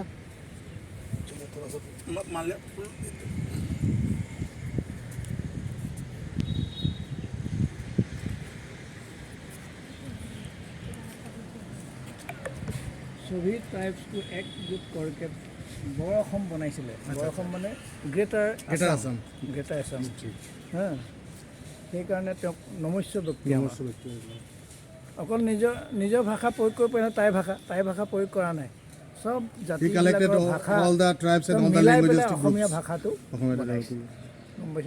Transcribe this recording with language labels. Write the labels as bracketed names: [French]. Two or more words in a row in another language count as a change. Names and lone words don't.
[Hindi] चलो थोड़ा सा मान लिया। सभी ट्राइब्स को एकजुट करके [Assamese] বৰ অসম বনাইছিলে। বৰ অসম মানে [English] Greater Assam, Greater Assam. [Assamese] হা, সেইকাৰণে তেওঁক নমস্য ব্যক্তি আমাৰ। অকল নিজৰ ভাষা প্ৰয়োগ কৰিব পাৰে, টাই ভাষা প্ৰয়োগ কৰা নাই। সব জাতিবিলাকৰ ভাষা মিলাই পেলাই অসমীয়া ভাষাটো গম পাইছেনে?